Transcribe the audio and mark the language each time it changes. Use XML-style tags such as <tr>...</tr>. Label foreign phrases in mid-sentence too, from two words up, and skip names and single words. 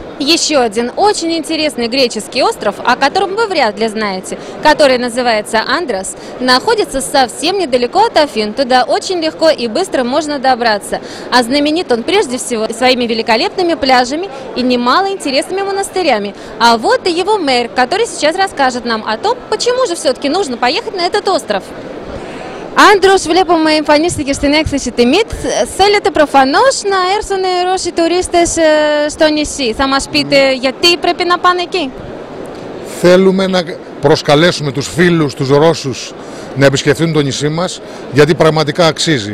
<ru>Еще один очень интересный греческий остров, о котором вы вряд ли знаете, который называется Андрос, находится совсем недалеко от Афин. Туда очень легко и быстро можно добраться. А знаменит он прежде всего своими великолепными пляжами и немало интересными монастырями. А вот и его мэр, который сейчас расскажет нам о том, почему же все-таки нужно поехать на этот остров.</ru> <el>Άντρος, βλέπουμε εμφανίστηκε στην έκθεση τιμής. Θέλετε προφανώς να έρθουν Ρώσοι τουρίστες στο νησί. Θα μας πείτε γιατί πρέπει να πάνε εκεί? Θέλουμε να προσκαλέσουμε τους φίλους, τους Ρώσους να επισκεφτούν το νησί μας, γιατί πραγματικά αξίζει.</el>